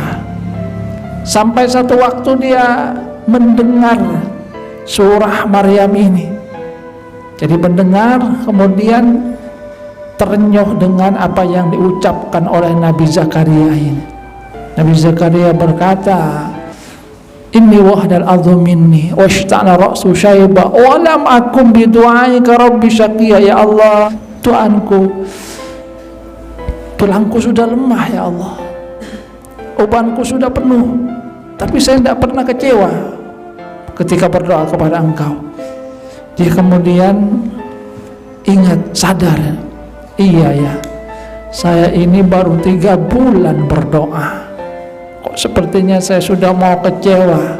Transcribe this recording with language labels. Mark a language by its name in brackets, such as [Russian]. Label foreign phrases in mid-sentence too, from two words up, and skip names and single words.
[Indonesian] Sampai satu waktu dia mendengar surah Maryam ini. Jadi mendengar, kemudian terenyuh dengan apa yang diucapkan oleh Nabi Zakaria ini. Nabi Zakaria berkata, [Arabic] إني وهن العظم مني واشتعل الرأس شيبا ولم أكن بدعائك رب شقيا. [Indonesian] Ya Allah, Tuhanku, tulangku sudah lemah ya Allah, ubanku sudah penuh, tapi saya tidak pernah kecewa ketika berdoa kepada Engkau. Dia kemudian ingat, sadar, iya ya, saya ini baru 3 bulan berdoa, kok sepertinya saya sudah mau kecewa.